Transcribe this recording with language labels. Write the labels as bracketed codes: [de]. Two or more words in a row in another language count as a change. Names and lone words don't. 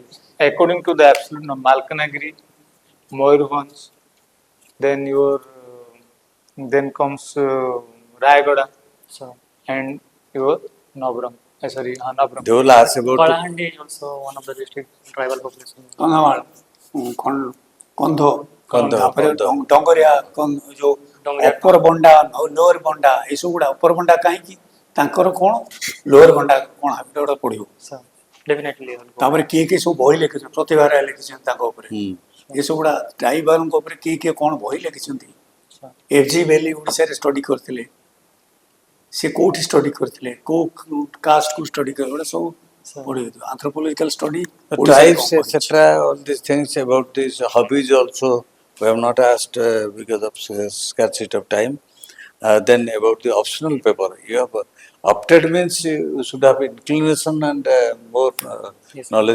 [en] According to the absolute number, Malkanagiri, Moyurbhanj, then then comes Rayagada So, and your Nabram. Nabram. They will ask about Kalahandi is also one of the district tribal population. [or] କନ୍ଧମାଳ, କନ୍ଧ, କନ୍ଧ, ତାପରେ କନ୍ଧ। ଡଙ୍ଗରିଆ, ଯୋଉ ଡଙ୍ଗରିଆ। ଅପର ବଣ୍ଡା, ଲୋଅର ବଣ୍ଡା, ଏସବୁ ଗୁଡା ଅପର ବଣ୍ଡା କାହିଁକି, ତାଙ୍କର କ'ଣ, ଲୋଅର ବଣ୍ଡା କ'ଣ ହାବିଟ ଗୁଡା ପଢିବ. [en] So, definitely. I'll go. [or] ତାପରେ କିଏ କିଏ ସବୁ ବହି ଲେଖିଛନ୍ତି, ପ୍ରତିଭା ରାୟ ଲେଖିଛନ୍ତି ତାଙ୍କ ଉପରେ, ଏସବୁ ଗୁଡା ଟ୍ରାଇବାଲଙ୍କ ଉପରେ କିଏ କିଏ କ'ଣ ବହି ଲେଖିଛନ୍ତି. So, ଏଫଜି ଭ୍ୟାଲି ଓଡ଼ିଶାରେ ଷ୍ଟଡି କରିଥିଲେ, ସେ କୋଉଠି ଷ୍ଟଡି କରିଥିଲେ, କୋଉ କାଷ୍ଟକୁ ଷ୍ଟଡି କରିଥିଲେ, ଏଗୁଡା ସବୁ so, ପଢିବ. [en] anthropological study tribes, etc. All these things about these hobbies also we have not asked because of scarcity of time. Then about the optional paper, you have opted means you should have inclination and more Yes, knowledge